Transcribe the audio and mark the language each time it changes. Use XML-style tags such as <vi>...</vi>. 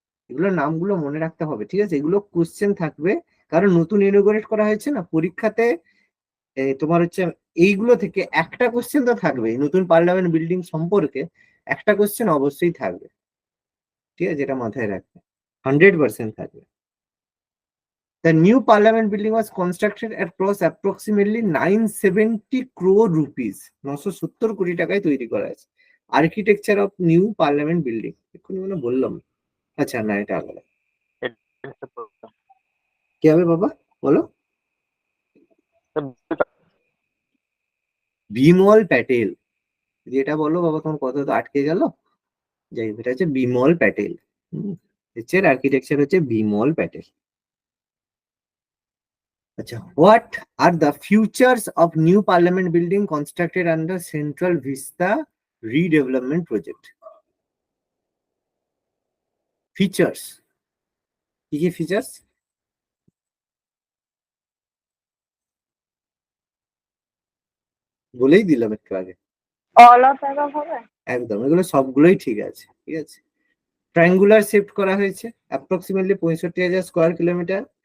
<bn>এগুলো নামগুলো মনে রাখতে হবে, ঠিক আছে, এগুলো কোশ্চেন থাকবে, কারণ নতুন ইনোগ্রেট করা হয়েছে না পরীক্ষাতে। তোমার হচ্ছে এইগুলো থেকে একটা কোশ্চেন তো থাকবে, নতুন পার্লামেন্ট বিল্ডিং সম্পর্কে একটা কোশ্চেন অবশ্যই থাকবে, ঠিক আছে, এটা মাথায় রাখবে, 100% থাকবে।</bn> <en>The new parliament building was constructed at cost approximately 970 crore rupees,</en> <bn>970 কোটি টাকায় তৈরি করা হয়েছে। Architecture of new parliament building এক্ষুনি মানে বললাম। আচ্ছা, না, এটা আলাদা। কি হবে বাবা, বলো? বিমল প্যাটেল, যেটা বলো বাবা, তোমার কথা তো আটকে গেল। যাই হোক, এটা হচ্ছে বিমল প্যাটেল, আর্কিটেকচার হচ্ছে বিমল প্যাটেল। আচ্ছা,</bn> <en>what are the features of new parliament building constructed under Central Vista redevelopment project?</en> <bn>Features, কি কি features? বলেই দিলাম একটু আগে,</bn> <en>all of above</en> <bn>হবে। একদম এগুলো সবগুলোই ঠিক আছে, ঠিক আছে। ট্রায়াঙ্গুলার শিফট করা হয়েছে, অ্যাপ্রক্সিমেটলি 65,000 স্কোয়ার কিলোমিটার।</bn>